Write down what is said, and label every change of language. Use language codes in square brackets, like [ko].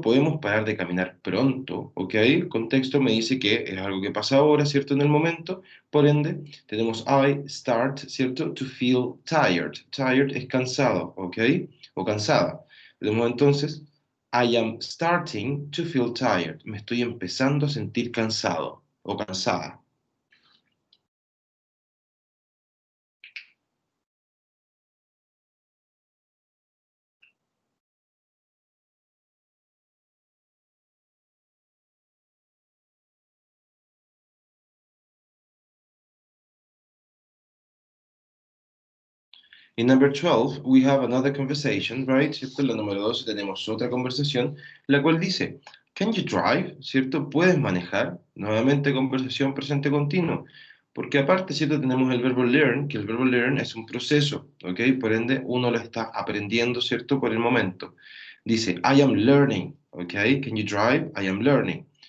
[es] Podemos parar de caminar pronto, ¿ok? El contexto me dice que es algo que pasa ahora, ¿cierto? En el momento. Por ende, tenemos [en] I start, [es] ¿cierto? [en] To feel tired. [es] Tired es cansado, ¿ok? O cansada. Tenemos entonces, [en] I am starting to feel tired. [es] Me estoy empezando a sentir cansado o cansada. [en] In number 12, we have another conversation, right? [es] ¿Cierto? En la número 12 tenemos otra conversación, la cual dice, [en] Can you drive? [es] ¿Cierto? ¿Puedes manejar? Nuevamente conversación presente continuo. Porque aparte, ¿cierto? Tenemos el verbo learn, que el verbo learn es un proceso, ¿ok? Por ende, uno lo está aprendiendo, ¿cierto? Por el momento. [en] Dice, I am learning, ¿ok? Can you drive? I am learning.